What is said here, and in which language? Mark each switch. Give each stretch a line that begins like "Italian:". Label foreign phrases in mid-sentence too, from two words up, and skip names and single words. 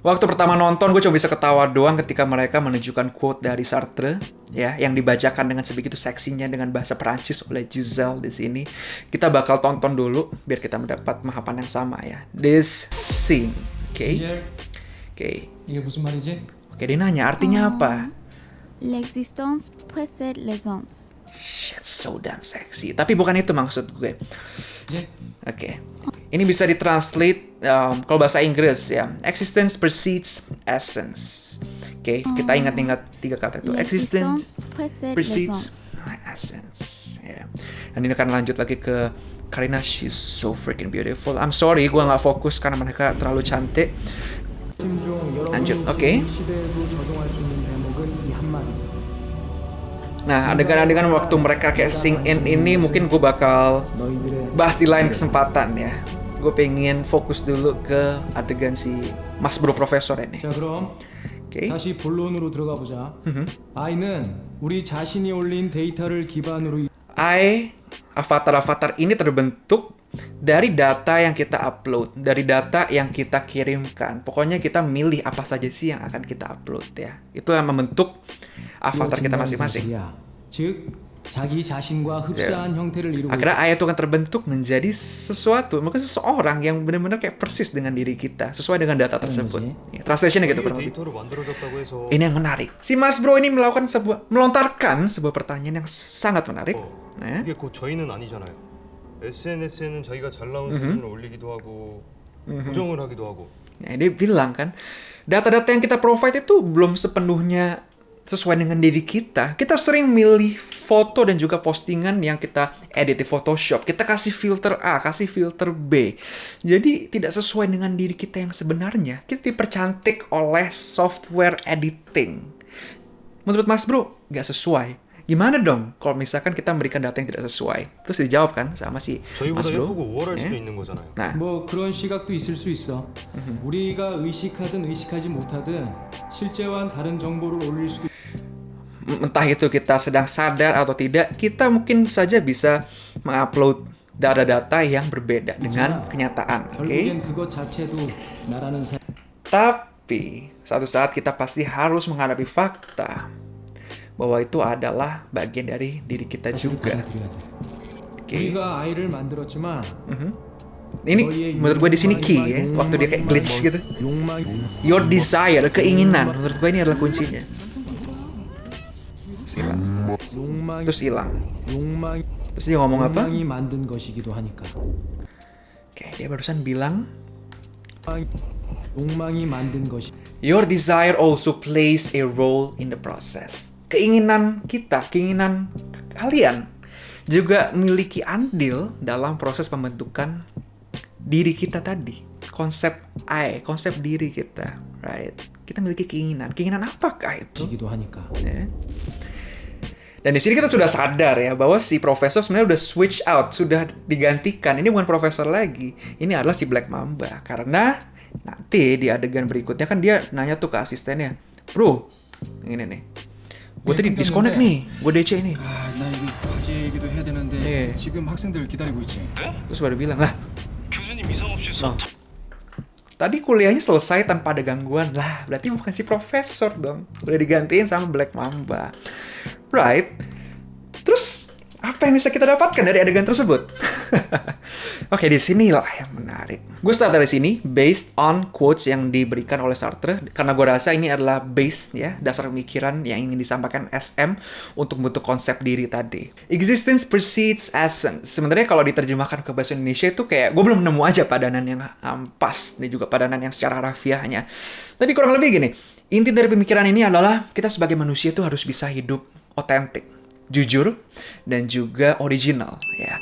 Indonesian: Waktu pertama nonton, gue cuma bisa ketawa doang ketika mereka menunjukkan quote dari Sartre, ya, yang dibacakan dengan sebegitu seksinya dengan bahasa Perancis oleh Giselle di sini. Kita bakal tonton dulu, biar kita mendapat pemahaman yang sama ya.
English: This scene,
Indonesian: oke? Oke.
Korean: 이게 무슨 말이지?
Indonesian: Oke, dia nanya, artinya apa?
French: L'existence précède l'essence.
English: Shit, so damn sexy.
Indonesian: Tapi bukan itu maksud gue.
Korean: 이제
Indonesian: Oke. Ini bisa ditranslate kalau bahasa Inggris ya.
English: Existence precedes essence.
Indonesian: Oke, kita ingat-ingat 3 kata itu.
English: Existence precedes essence.
Indonesian: Ya. Dan ini akan lanjut lagi ke Karina.
English: She's so freaking beautiful. I'm sorry,
Indonesian: gue nggak fokus karena mereka terlalu cantik. Lanjut, oke. Nah, adegan-adegan waktu mereka kayak
English: sing in
Indonesian: ini mungkin gue bakal bahas di lain kesempatan ya. Gue pengen fokus dulu ke adegan si Mas Bro Profesor ini.
Korean: 자 그럼
Indonesian: Oke.
Korean: 다시 본론으로 들어가 보자. I는 우리 자신이 올린 데이터를 기반으로
Indonesian: Avatar-avatar ini terbentuk dari data yang kita upload, dari data yang kita kirimkan. Pokoknya kita milih apa saja sih yang akan kita upload ya. Itu yang membentuk avatar kita masing-masing.
Korean: 즉 자기 자신과 흡사한 형태를 이루고
Indonesian: Akhirnya ayah itu akan terbentuk menjadi sesuatu, mungkin seseorang yang benar-benar kayak persis dengan diri kita, sesuai dengan data tersebut. Ya, translationnya gitu kurang lebih.
Korean: 데이터로 만들어졌다고 해서
Indonesian: Ini yang menarik. Si Mas Bro ini melontarkan sebuah pertanyaan yang sangat menarik. Ya.
Korean: 그게 곧 저희는 아니잖아요. SNS에는 자기가 잘 나온 사진을 올리기도 하고 부정을 하기도 하고.
Indonesian: Nah, dia bilang kan, data-data yang kita provide itu belum sepenuhnya sesuai dengan diri kita. Kita sering milih foto dan juga postingan yang kita edit di Photoshop. Kita kasih filter A, kasih filter B. Jadi tidak sesuai dengan diri kita yang sebenarnya. Kita dipercantik oleh
English: software editing.
Indonesian: Menurut Mas Bro, nggak sesuai. Gimana dong kalau misalkan kita memberikan data yang tidak sesuai? Terus dijawab kan sama si Mas
Korean: 저희보다
Indonesian: Bro.
Korean: 예쁘고 우월할 예? 수도 있는 거잖아요.
Indonesian: Nah,
Korean: 뭐 그런 시각도 있을 수 있어. 우리가 의식하든 의식하지 못하든 실제와는 다른 정보를 올릴 수도
Indonesian: entah itu kita sedang sadar atau tidak, kita mungkin saja bisa mengupload data-data yang berbeda dengan kenyataan. Oke?
Korean: 결국엔 그것 자체도 나라는 사
Indonesian: Tapi suatu saat kita pasti harus menghadapi fakta bahwa itu adalah bagian dari diri kita juga. Oke.
Korean: 우리가 아이를 만들었지만
Indonesian: Ini menurut gue di sini key ya, waktu dia kayak glitch gitu.
Korean: 욕망
English: Your desire,
Indonesian: keinginan, menurut gue ini adalah kuncinya. Terus hilang.
Korean: 욕망
Indonesian: Terus hilang.
Korean: 욕망
Indonesian: Terus dia ngomong apa?
Korean: 욕망이 만든 것이기도 하니까.
Indonesian: Oke, dia barusan bilang
Korean: 욕망이 만든 것이
English: your desire also plays a role in the process.
Indonesian: Keinginan kita, keinginan kalian juga memiliki andil dalam proses pembentukan diri kita tadi. Konsep I, konsep diri kita, right? Kita memiliki keinginan. Keinginan apakah itu?
Korean: 기도 하니까.
Indonesian: Ya. Dan di sini kita sudah sadar ya bahwa si profesor sebenarnya udah
English: switch out,
Indonesian: sudah digantikan. Ini bukan profesor lagi, ini adalah si Black Mamba. Karena nanti di adegan berikutnya kan dia nanya tuh ke asistennya, bro, ini nih, gue tadi disconnect nih, gue DC ini.
Korean: 나 이거 과제기도 해야 되는데 예. 지금 학생들 기다리고 있지.
Indonesian: Terus baru bilang, lah,
Korean: 교수님 이상 없이
Indonesian: tadi kuliahnya selesai tanpa ada gangguan. Lah, berarti bukan si profesor dong. Udah digantiin sama Black Mamba. Right? Terus, Apa yang bisa kita dapatkan dari adegan tersebut? Oke, di sinilah yang menarik. Gue start dari sini
English: based on quotes
Indonesian: yang diberikan oleh Sartre karena gue rasa ini adalah base ya, dasar pemikiran yang ingin disampaikan SM untuk bentuk konsep diri tadi. Existence precedes essence. Sebenarnya kalau diterjemahkan ke bahasa Indonesia itu kayak gue belum nemu aja padanan yang pas dan juga padanan yang secara harfiahnya. Tapi kurang lebih gini, inti dari pemikiran ini adalah kita sebagai manusia itu harus bisa hidup otentik, jujur, dan juga original ya.